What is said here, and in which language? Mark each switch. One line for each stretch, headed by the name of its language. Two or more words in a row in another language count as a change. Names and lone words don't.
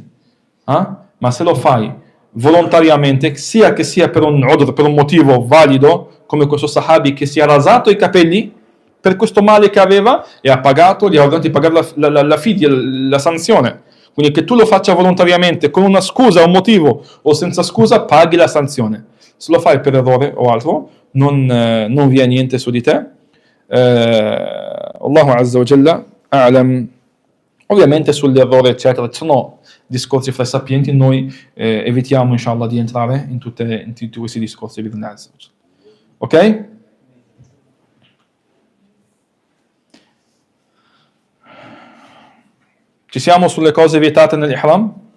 Italian: Ma se lo fai volontariamente, sia che sia per un motivo valido, come questo sahabi che si è rasato i capelli per questo male che aveva e ha pagato, gli ha ordinato di pagare la fidya, la sanzione. Quindi che tu lo faccia volontariamente con una scusa, un motivo o senza scusa, paghi la sanzione. Se lo fai per errore o altro, non vi è niente su di te.
Arabic: الله عز وجل أعلم.
Italian: Ovviamente sull'errore eccetera ci sono discorsi fra i sapienti, noi evitiamo inshallah di entrare in tutti questi discorsi. Ok? Ci siamo sulle cose vietate nell'ihram?